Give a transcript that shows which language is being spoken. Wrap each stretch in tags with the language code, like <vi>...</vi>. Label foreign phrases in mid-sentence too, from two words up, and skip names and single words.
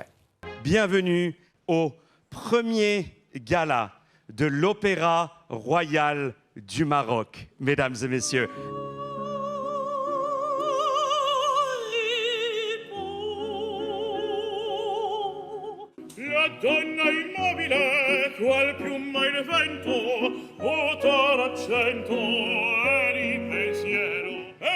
<fr>Bienvenue au premier gala de l'Opéra Royal du Maroc, mesdames et messieurs.</fr> <it>La donna immobile, qual piuma in vento, vuoto l'accento e di pensiero.</it>